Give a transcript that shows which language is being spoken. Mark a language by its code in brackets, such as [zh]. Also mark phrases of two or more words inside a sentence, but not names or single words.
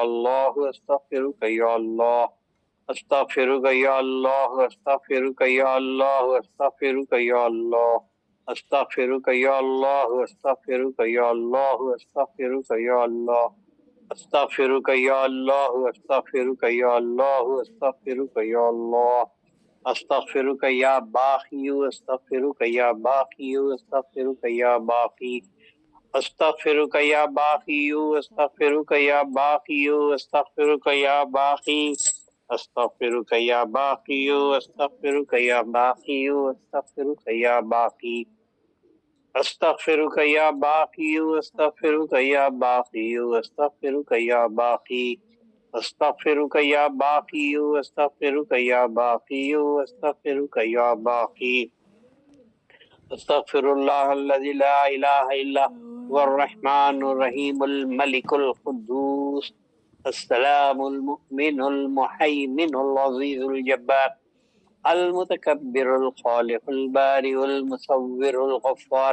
[ar] اللہ، استغفرک یا اللہ، استغفرک یا اللہ، استغفرک یا اللہ، استغفرک یا اللہ، استغفرک یا اللہ، استغفرک یا اللہ، استغفرک یا اللہ، استغفرک یا اللہ، استغفرک یا اللہ، استغفرک یا اللہ، استغفرک یا باقی، استغفرک یا باقی، استغفرک یا باقی، استغفرک یا باقی، استغفرک یا باقی، استغفرک یا باقی، استغفرک یا باقی، استغفرک یا باقی، استغفرک یا باقی، استغفرک یا باقی، استغفرک یا باقی، استغفرک یا باقی، استغفرک یا باقی، استغفرک یا باقی، استغفرک یا باقی، استغفر اللہ الذی لا الہ الا هو الرحمن الرحیم الملک القدوس السلام المؤمن المحیمن العزیز الجبار المتکبر الخالق البارئ المصور الغفار